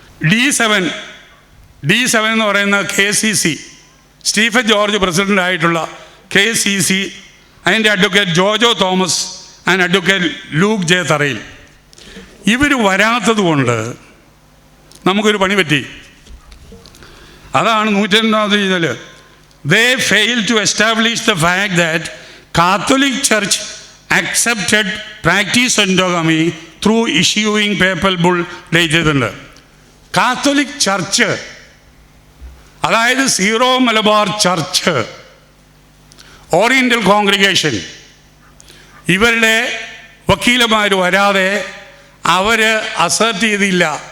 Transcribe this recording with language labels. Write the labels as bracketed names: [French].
[Malayalam] D7 എന്ന് പറയുന്ന KCC, Stephen George president ആയിട്ടുള്ള KCC, അതിൻ്റെ advocate Jojo Thomas and advocate Luke J തറയിൽ, ഇവർ വരാത്തത് കൊണ്ട് നമുക്കൊരു പണി പറ്റി. അതാണ് 102 ചെയ്താൽ [English] they failed to establish the fact that Catholic Church accepted practice endogamy through issuing papal bull [Malayalam] ചെയ്തിട്ടുണ്ട്. കാത്തോലിക് ചർച്ച്, അതായത് zero Malabar church, oriental congregation, ഇവരുടെ വക്കീലന്മാർ വരാതെ അവർ അസേർട്ട് ചെയ്തില്ല